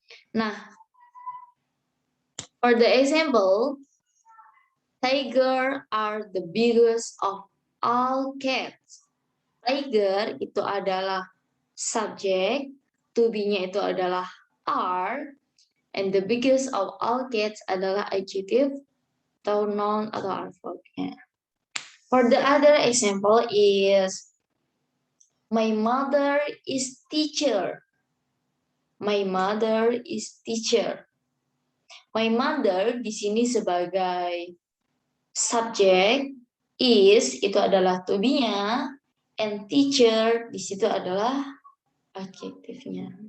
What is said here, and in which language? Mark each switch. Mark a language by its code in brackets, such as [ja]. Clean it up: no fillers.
[en] Nah, for the example, tiger are the biggest of all cats. [id] Tiger itu adalah subjek, to be-nya itu adalah are, [en] and the biggest of all cats [id] adalah adjective atau noun atau adverb-nya. [en] For the other example is my mother is teacher. My mother is teacher. [id] My mother di sini sebagai subjek, is itu adalah to be-nya, and teacher di situ adalah adjektifnya.